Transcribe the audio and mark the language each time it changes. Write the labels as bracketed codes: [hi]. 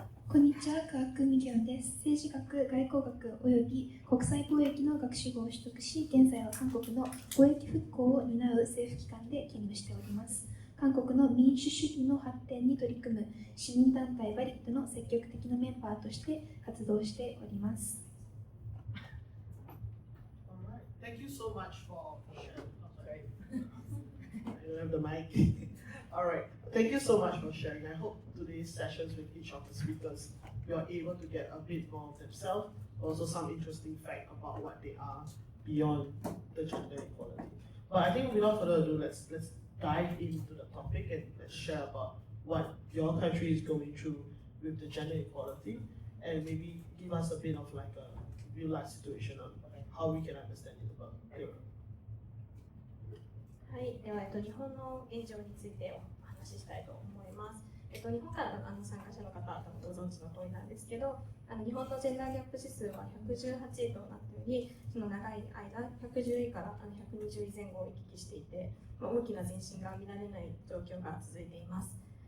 [ja] こんにちは、科学ミギョンです。政治学、外交学および国際貿易の学士号を取得し、現在は韓国の貿易復興を担う政府機関で勤務しております。韓国の民主主義の発展に取り組む市民団体バリットの積極的なメンバーとして活動しております。 [en] Alright, thank you so much for sharing. Okay. I don't have the mic. Alright, thank you so much for sharing. I hope today's sessions with each of the speakers, you are able to get a bit more of themselves, also some interesting fact about what they are beyond the gender equality. But I think without further ado, let's dive into the topic and let's share about what your country is going through with the gender equality and maybe give us a bit of like a real life situation on how we can understand it about it. [ja] はい、では、日本の現状についてお話ししたいと思います。日本からの参加者の方はご存知の通りなんですけど、日本のジェンダーギャップ指数は118位となっており、その長い間、110位から120位前後を行き来していて、大きな前進が見られない状況が続いています。